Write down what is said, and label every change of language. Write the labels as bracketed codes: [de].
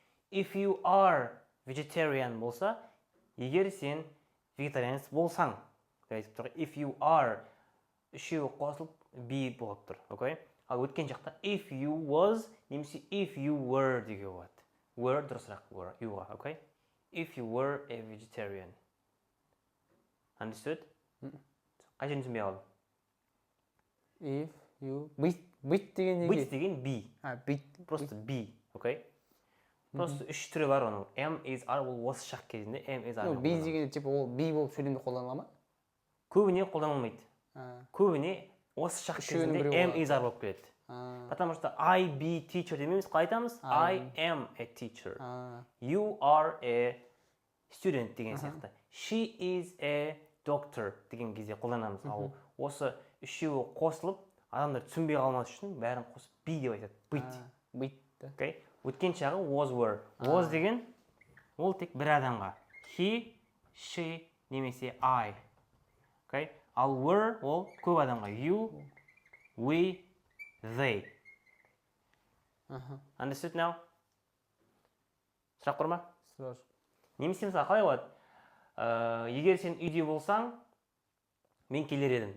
[en] If you are vegetarian [kk] болса, егер сен вегетарианец болсаң, if you are, үшеуі қосылып be болып тұр. Окей? Ал өткен жақта [en] if you was [kk] немесе [en] if you were [kk] деге болады. Were дұрысырақ youға, окей? [en] If you were a vegetarian. Understood? [kk] Қай жерін түсінбей қалдым? If you бүйт деген неге? Быть деген be. Бүйт. [ru] Просто be, окей? [kk] Просто үш түрі бар оның. Am, is, are ол осы шақ кезінде am, is, are. Be деген типа ол be болып сөйлемде қолданыла ма? Көбіне қолданылмайды. Көбіне осы шақ Үшеуінің кезінде біреуі am, is, are болып келеді. [ru] Потому что [en] I be teacher [kk] демейміз, қалай айтамыз? [en] I am a teacher. You are a student [kk] деген сияқты. [en] She is a doctor [kk] деген кезде қолданамыз. Ал осы үшеуі қосылып, адамдар түсінбей қалмас үшін бәрін қосып be деп айтады. [ru] Быть. Бүйт. [kk] Окей? Өткен шағы was, were. Was деген ол тек бір адамға. [en] He, she немесе I. [kk] Окей? Ал were ол көп адамға. [en] You, we, they. Understood now? [kk] Сұрақ бар ма? Сұрақ. Немесе мысалы қалай болады? Егер сен үйде болсаң, мен келер едім.